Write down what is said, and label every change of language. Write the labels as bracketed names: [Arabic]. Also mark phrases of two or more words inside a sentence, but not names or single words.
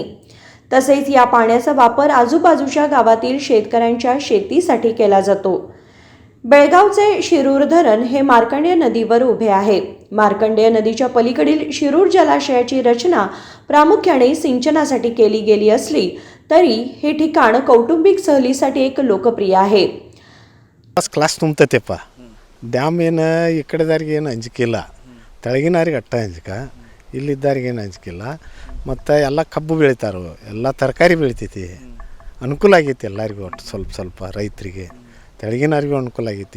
[Marathi] तसेच या पाण्याचा वापर आजूबाजूच्या गावातील शेतकऱ्यांच्या शेतीसाठी केला जातो। बेळगावचे शिरूर धरण हे मार्कंडेय नदीवर उभे आहे। मार्कंडेय नदीच्या पलीकडील शिरूर जलाशयाची रचना प्रामुख्याने सिंचनासाठी केली गेली असली तरी हे ठिकाण कौटुंबिक सहलीसाठी एक लोकप्रिय आहे। [Kannada] ಕ್ಲಾಸ್ ತುಂಬತೈತೆಪ್ಪ ಡ್ಯಾಮ್ ಏನು ಈ ಕಡೆದಾರಿಗೆ ಏನು ಅಂಜಿಕಿಲ್ಲ, ತೆಳಗಿನವ್ರಿಗೆ ಅಟ್ಟ ಅಂಜಿಕ, ಇಲ್ಲಿದ್ದವ್ರಿಗೆ ಏನು ಅಂಜಿಕಿಲ್ಲ। ಮತ್ತು ಎಲ್ಲ ಕಬ್ಬು ಬೆಳಿತಾರೋ, ಎಲ್ಲ ತರಕಾರಿ ಬೆಳಿತೈತಿ, ಅನುಕೂಲ ಆಗೈತಿ ಎಲ್ಲರಿಗೂ, ಒಟ್ಟು ಸ್ವಲ್ಪ ಸ್ವಲ್ಪ ರೈತರಿಗೆ ತೆಳಗಿನವ್ರಿಗೂ ಅನುಕೂಲ ಆಗೈತಿ।